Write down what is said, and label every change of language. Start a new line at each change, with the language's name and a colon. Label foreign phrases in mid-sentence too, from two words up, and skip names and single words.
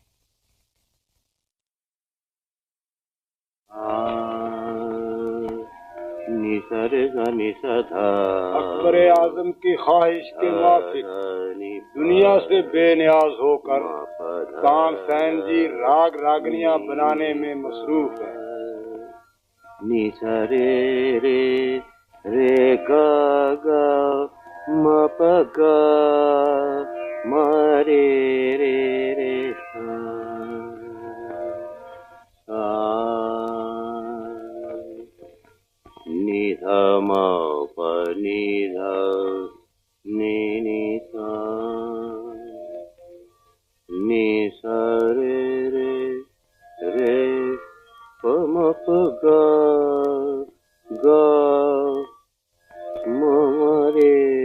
Urdu: اکبر اعظم کی خواہش کے مطابق دنیا سے بےنیاز ہوکر تانسین جی راگ راگنیاں بنانے میں مصروف ہے. नि सा रे रे रे गा गा म प गा म रे रे रे सा नि ध म प नि ध नि नि सा नि सा रे रे रे प म प गा गा म रे